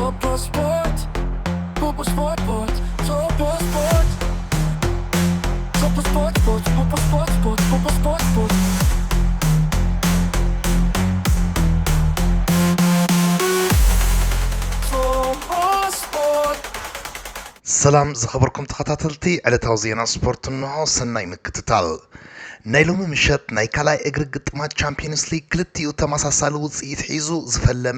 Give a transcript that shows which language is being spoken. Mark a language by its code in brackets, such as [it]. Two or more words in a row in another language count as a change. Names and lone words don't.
[ti] Sport, Popo Sport, Topo Sport, Topo Sport, Popo Sport, Popo Sport. ሰላም ዝኸበርኩም ተኸታተልቲ ዕለታዊ ዜና ስፖርት እንሆ ሰናይ ምክትታል ናይ ሎሚ ምሸት ናይ ካልኣይ እግሪ ግጥማት ቻምፒየንስ ሊግ ክልቲኡ ተመሳሳሊ ውፅኢት ሒዙ ዝፈለመ